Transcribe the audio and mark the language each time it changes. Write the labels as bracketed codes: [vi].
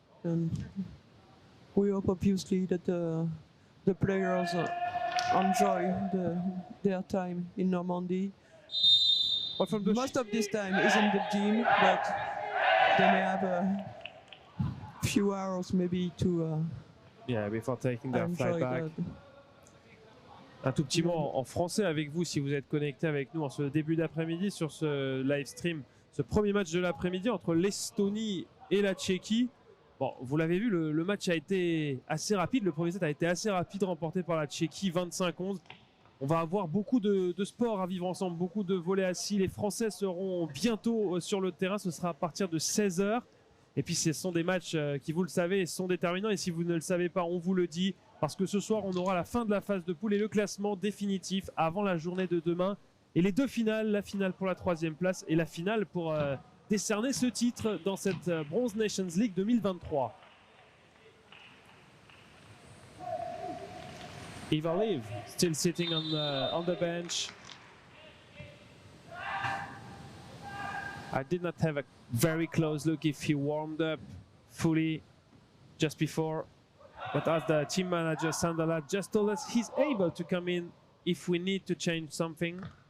[en] And we hope obviously that the players enjoy their time in Normandy. But from the Most of this time is in the gym, but they may have a few hours maybe to before taking their flight enjoy back. [fr] Un tout petit mot en français avec vous si vous êtes connecté avec nous en ce début d'après-midi sur ce live stream, ce premier match de l'après-midi entre l'Estonie et la Tchéquie. Bon, vous l'avez vu, le match a été assez rapide. Le premier set a été assez rapide, remporté par la Tchéquie, 25-11. On va avoir beaucoup de sports à vivre ensemble, beaucoup de volets assis. Les Français seront bientôt sur le terrain. Ce sera à partir de 16h. Et puis, ce sont des matchs qui, vous le savez, sont déterminants. Et si vous ne le savez pas, on vous le dit. Parce que ce soir, on aura la fin de la phase de poule et le classement définitif avant la journée de demain. Et les deux finales, la finale pour la 3e place et la finale pour décerner ce titre dans cette Bronze Nations League 2023. [en] Eva Liv still sitting on the bench. I did not have a very close look if he warmed up fully just before, but as the team manager Sandala just told us, he's able to come in if we need to change something.